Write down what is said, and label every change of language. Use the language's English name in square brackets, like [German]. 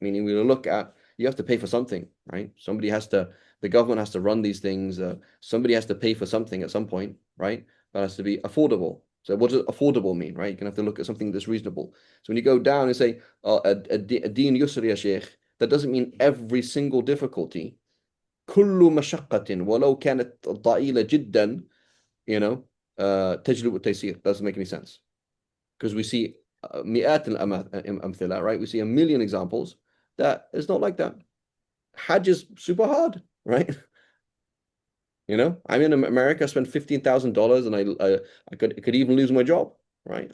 [English] Meaning we look at, you have to pay for something, right? The government has to run these things. Somebody has to pay for something at some point, right? That has to be affordable. So what does affordable mean, right? You're going to have to look at something that's reasonable. So when you go down and say, a deen yusri ya sheikh, that doesn't mean every single difficulty. [Arabic] كل مشقة ولو كانت ضئيلة جدا, تجلب التيسير. [English] Doesn't make any sense. Because we see [Arabic] مئات الأمثلة, [English] right? We see a million examples that it's not like that. Hajj is super hard, right? I'm in America, I spent $15,000 and I could even lose my job, right?